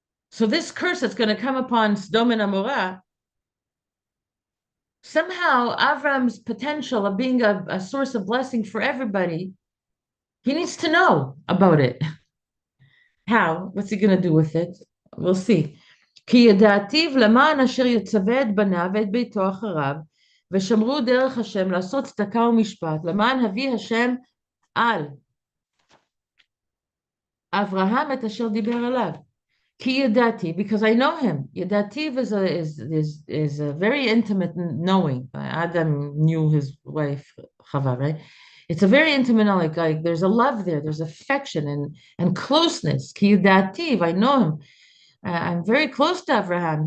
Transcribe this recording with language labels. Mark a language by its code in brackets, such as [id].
[en] So this curse that's going to come upon Sodom and Amorah, somehow Avram's potential of being a source of blessing for everybody, he needs to know about it. How? What's he going to do with it? We'll see. [he] כי ידעתיו למען אשר יצווה את בניו ואת ביתו אחריו, ושמרו דרך השם לעשות צדקה ומשפט, למען הביא השם על אברהם את אשר דיבר עליו. Ki yadati, [en] because I know him. Yadati is a very intimate knowing. Adam knew his wife Chava, right? It's a very intimate knowing. Like there's a love there, there's affection and closeness. [he] Ki yadati, [en] I know him. I'm very close to Abraham.